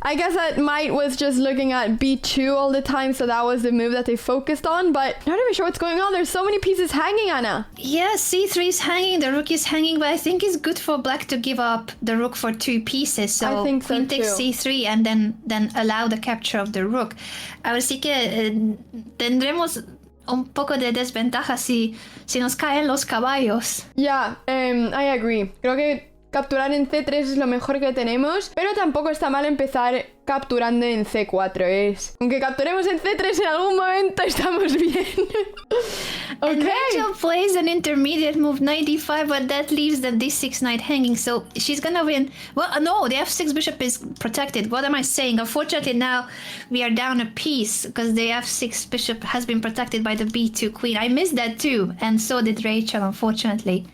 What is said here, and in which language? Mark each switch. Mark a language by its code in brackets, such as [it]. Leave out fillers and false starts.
[en] I guess that Might was just looking at b2 all the time, so that was the move that they focused on, but not even sure what's going on. There's so many pieces hanging, Anna. Yeah, c3 is hanging, the rook is hanging, but I think it's good for black to give up the rook for 2 pieces. So I think so queen takes too. c3 and then allow the capture of the rook. [es] Ahora sí que tendremos un poco de desventaja si nos caen los caballos. [en] Yeah, I agree. [es] Creo que capturar en c3 es lo mejor que tenemos, pero tampoco está mal empezar capturando en c4. Aunque capturemos en c3 en algún momento, estamos bien. [en] And Okay. Rachel plays an intermediate move, knight d5, but that leaves the d6 knight hanging, so she's gonna win. Well, no, the f6 bishop is protected. What am I saying? Unfortunately, now we are down a piece because the f6 bishop has been protected by the b2 queen. I missed that too, and so did Rachel, unfortunately.